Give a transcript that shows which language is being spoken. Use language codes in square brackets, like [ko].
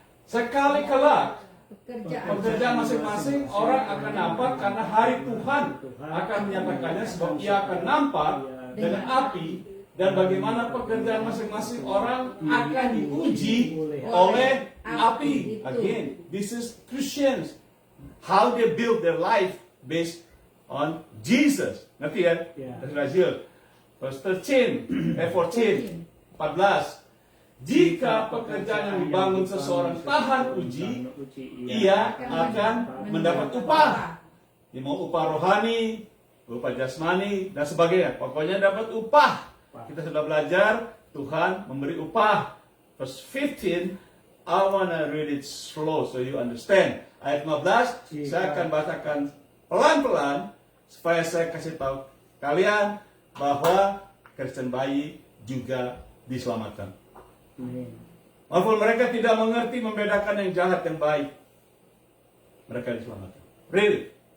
[id] Sekali kelak pekerjaan masing-masing orang akan nampak karena hari Tuhan akan menyatakannya, sebab ia akan nampak dengan api, dan bagaimana pekerjaan masing-masing orang akan diuji oleh api. [en] Again, this is Christians, how they build their life based on Jesus. [id] Ngerti ya? [en] Yeah. Verse 14. 14. [id] Jika pekerjaan yang dibangun seseorang tahan uji, ia akan mendapat upah. Dia mau upah rohani, upah jasmani, dan sebagainya. Pokoknya dapat upah. Kita sudah belajar, Tuhan memberi upah. [en] Verse 15, I want to read it slow so you understand. [id] Ayat 15, saya akan bacakan pelan-pelan supaya saya kasih tahu kalian bahwa Kristen bayi juga diselamatkan. Walaupun mereka tidak mengerti membedakan yang jahat dan baik, mereka diselamatkan. Really?